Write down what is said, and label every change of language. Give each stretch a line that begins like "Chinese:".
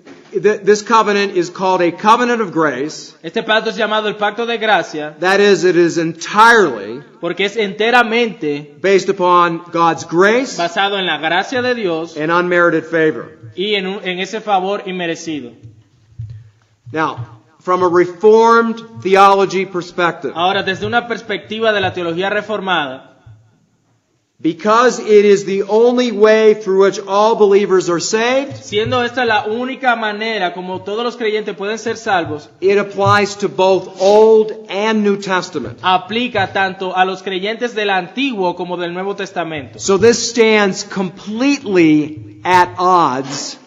English: This covenant is called a covenant of grace.
Spanish: Este pacto es llamado el pacto de gracia
English: That is, it is entirely
Spanish: porque es enteramente
English: based upon God's grace
Spanish: basado en la gracia de Dios
English: and unmerited favor.
Spanish: y en ese favor inmerecido.
English: Now, from a Reformed theology perspective,
Spanish: Ahora, desde una perspectiva de la teología reformada,
English: because it is the only way through which all believers are saved,
Spanish: siendo esta la única manera como todos los creyentes pueden ser salvos,
English: it applies to both Old and New Testament.
Spanish: aplica tanto a los creyentes del Antiguo como del Nuevo Testamento.
English: So this stands completely at odds.